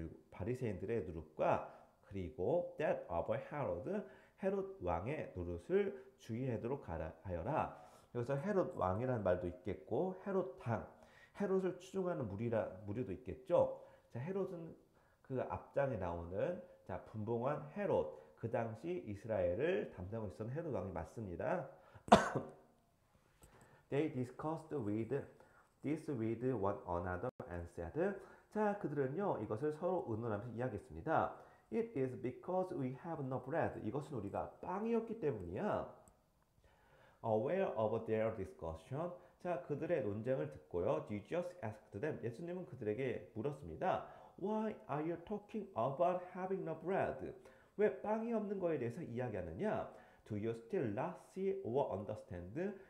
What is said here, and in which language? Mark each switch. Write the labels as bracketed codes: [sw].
[ko] 바리새인들의 누룩과 그리고 [en] that of Herod, [ko] 헤롯 왕의 노릇을 주의하도록 하여라. 여기서 헤롯 왕이라는 말도 있겠고 헤롯 당, 헤롯을 추종하는 무리도 있겠죠. 자, 헤롯은 그 앞장에 나오는 자 분봉한 헤롯, 그 당시 이스라엘을 담당하고 있었던 헤롯 왕이 맞습니다. [en] They discussed this with one another and said, [ko] 자 그들은요 이것을 서로 의논하면서 이야기했습니다. [en] It is because we have no bread. [ko] 이것은 우리가 빵이 없기 때문이야. [en] Aware of their discussion. [ko] 자, 그들의 논쟁을 듣고요. [en] Jesus asked them. [ko] 예수님은 그들에게 물었습니다. [en] Why are you talking about having no bread? [ko] 왜 빵이 없는 거에 대해서 이야기하느냐? [en] Do you still not see or understand?